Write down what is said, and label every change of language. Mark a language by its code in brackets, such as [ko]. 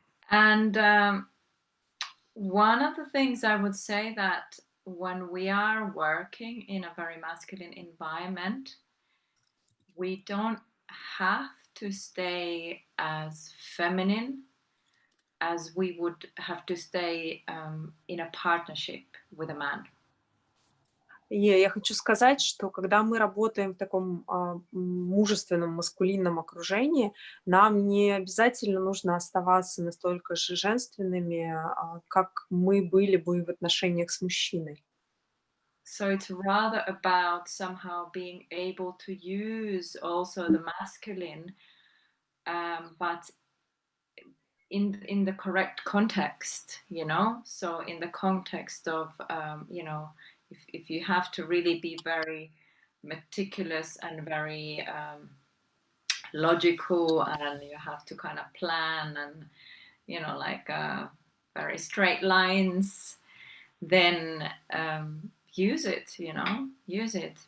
[en] And one of the things I would say that when we are working in a very masculine environment, we don't have to stay as feminine as we would have to stay in a partnership with a man. [ru] И я хочу сказать, что когда мы работаем в таком мужественном, маскулинном окружении, нам не обязательно нужно оставаться настолько же женственными, как мы были бы в отношениях с мужчиной. [en] So it's rather about somehow being able to use also the masculine, but in the correct context, you know. So in the context of you know, if you have to really be very meticulous and very logical, and you have to kind of plan and, you know, like very straight lines, then use it, you know, use it.